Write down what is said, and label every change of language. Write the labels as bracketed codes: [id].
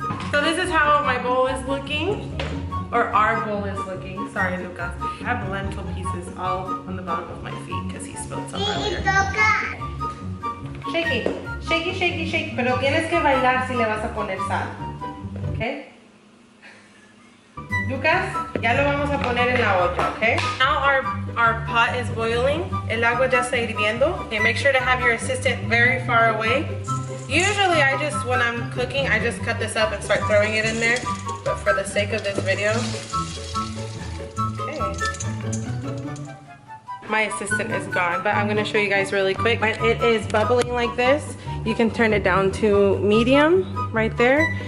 [en] So this is how my bowl is looking, or our bowl is looking. Sorry, Lucas. I have lentil pieces all on the bottom of my feet because he spilled some [es] Y [en] earlier. [es] toca. [en] Shaky, shaky, shaky, shake. [es] Pero tienes que bailar si le vas a poner sal. ¿Ok? Lucas, ya lo vamos a poner en la olla, ¿ok? [en] Now our pot is boiling. [es] El agua ya está hirviendo. [en] Okay, make sure to have your assistant very far away. Usually when I'm cooking, I just cut this up and start throwing it in there. But for the sake of this video, okay. My assistant is gone, but I'm gonna show you guys really quick. When it is bubbling like this, you can turn it down to medium right there.